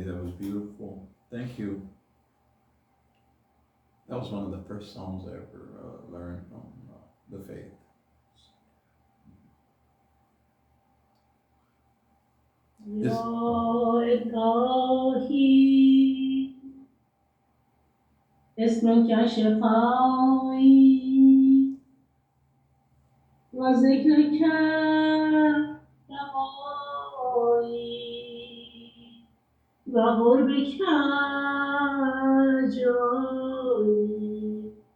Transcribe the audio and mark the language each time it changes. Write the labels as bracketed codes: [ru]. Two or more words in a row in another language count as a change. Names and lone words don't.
[en] That was beautiful. Thank you. That was one of the first songs I ever learned from the faith. This- [ar] یا الهی اسمك شفایی و ذکرك دوایی و قربك جایی